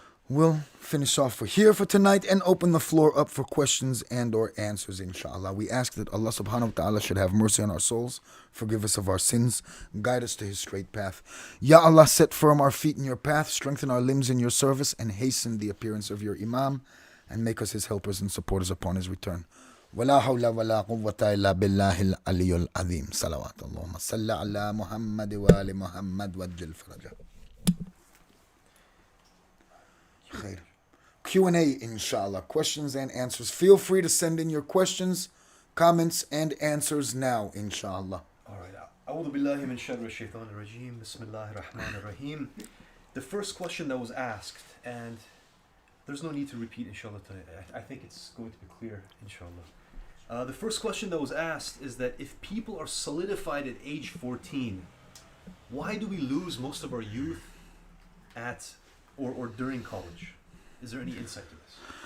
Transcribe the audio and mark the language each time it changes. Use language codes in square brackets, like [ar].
[en] we'll finish off here for tonight and open the floor up for questions and or answers, inshallah. We ask that Allah subhanahu wa ta'ala should have mercy on our souls, forgive us of our sins, guide us to His straight path. Ya Allah, set firm our feet in your path, strengthen our limbs in your service, and hasten the appearance of your Imam, and make us his helpers and supporters upon his return. [ar] ولا حول ولا قوة إلا بالله العلي العظيم. صلوات اللهم صل على محمد وآل محمد وجل فرجه. [en] خير. Q&A, inshallah. Questions and answers. Feel free to send in your questions, comments, and answers now, inshallah. All right. [ar] أعوذ بالله من شر الشيطان الرجيم. بسم الله الرحمن الرحيم. [en] The first question that was asked, and there's no need to repeat, inshallah. I think it's going to be clear, inshallah. The first question that was asked is that if people are solidified at age 14, why do we lose most of our youth at or during college? Is there any insight to this?